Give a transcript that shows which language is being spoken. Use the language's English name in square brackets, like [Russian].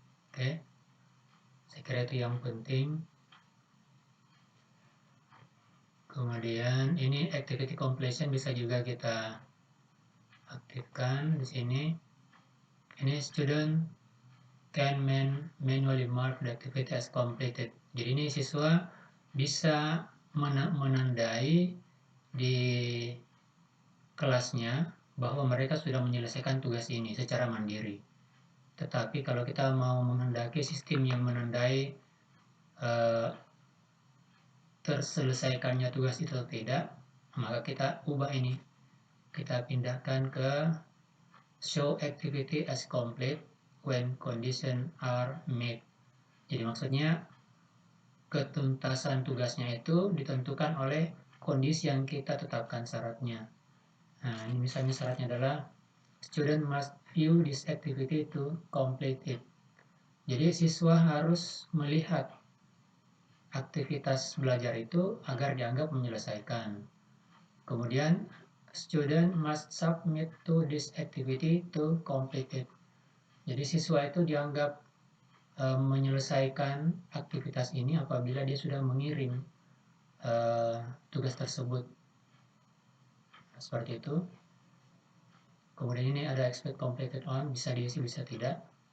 [Indonesian] Oke, saya kira itu yang penting. Kemudian ini activity completion bisa juga kita aktifkan di sini. [English] Ini student can manually mark the activity as completed. [Indonesian] Jadi ini siswa bisa menandai di kelasnya bahwa mereka sudah menyelesaikan tugas ini secara mandiri. Tetapi kalau kita mau menghendaki sistem yang menandai terselesaikannya tugas itu atau tidak, maka kita ubah ini. Kita pindahkan ke [English] show activity as complete when conditions are met. [Indonesian] Jadi maksudnya ketuntasan tugasnya itu ditentukan oleh kondisi yang kita tetapkan syaratnya. Nah, ini misalnya syaratnya adalah [English] student must view this activity to complete it. [Indonesian] Jadi siswa harus melihat aktivitas belajar itu agar dianggap menyelesaikan. [English] Kemudian student must submit to this activity to complete it. [Indonesian] Jadi siswa itu dianggap menyelesaikan aktivitas ini apabila dia sudah mengirim tugas tersebut. Seperti itu. Kemudian ini ada [English] expect completed on, [Indonesian] bisa diisi bisa tidak.